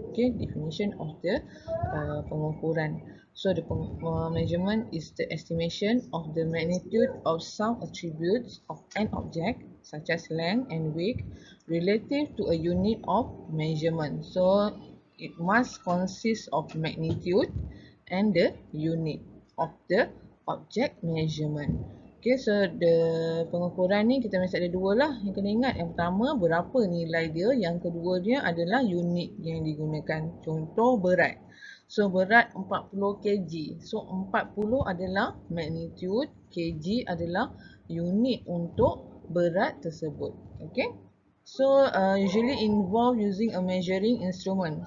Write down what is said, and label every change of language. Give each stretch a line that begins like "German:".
English: Okay, definition of the pengukuran. So the measurement is the estimation of the magnitude of some attributes of an object, such as length and weight, relative to a unit of measurement. So it must consist of magnitude and the unit of the object measurement. Okay, so the
Malay: pengukuran ni kita mesti ada dua lah. Yang kena ingat, yang pertama berapa nilai dia, yang kedua dia adalah unit yang digunakan. Contoh berat. So berat 40 kg. So 40 adalah magnitude, kg adalah unit untuk berat tersebut.
English: Okay. So usually involve using a measuring instrument.